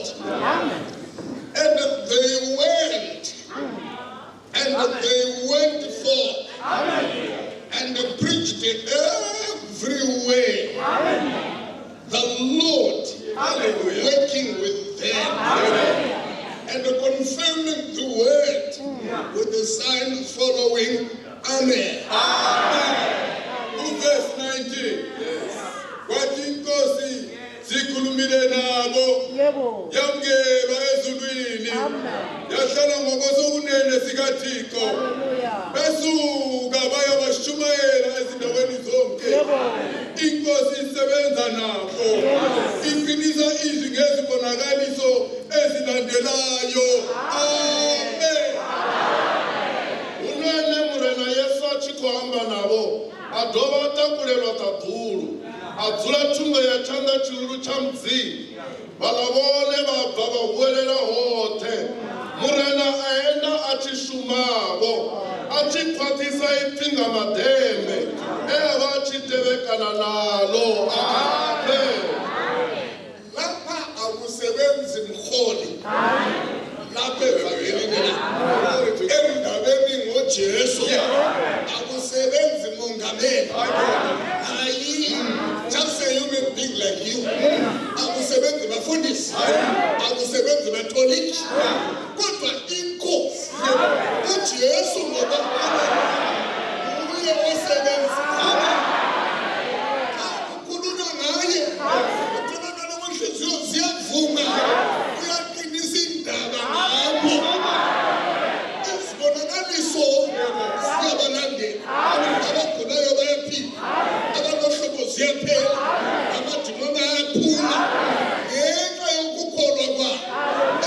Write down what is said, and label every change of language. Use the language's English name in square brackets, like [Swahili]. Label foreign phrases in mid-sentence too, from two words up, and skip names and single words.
[English] And they went forth and preached everywhere, the Lord working with them and confirming the word with the signs following. Amen. Verse 19. [Xhosa] Kwathi inkosi sikhulumile nabo yamkelwa ezulwini yahlala ngokwesokunene sikaThixo besuka baya bashumayela ezindaweni zonke inkosi isebenza nabo iqinisa izwi ngezibonakaliso ezilandelayo. [English] Amen. [Venda] Unene murena Yesu a tshi khou amba navho a dovha a takulelwa ṱaḓulu a dzula thungo ya tshanḓa tshihulu tsha mudzimu vhaḽa vhone vha bva vha vhuelela hoṱhe murena a enda a tshi shumavho a tshi khwaṱhisa ipfhi nga madembe e a vha a tshi tevhekana naḽo. [English] Amen. [Zulu] Lapha akusebenzi mholi lapha evangelini endabeni ngoJesu akusebenzi mongameli hayi [English] just a human being like you [Zulu] akusebenzi bafundisi akusebenzi batoliki kodwa inkosi uJesu ngoba uye osebenza kukhulunywa ngaye kuthobakala kwenhliziyo ziyavuma uyaqinisa indaba ngapho izibonakaliso ziyabalandela abagulayo bayaphila abanohlobo ziyaphela amadimoni ayaphuma ngenxa yokukholwa kwabo.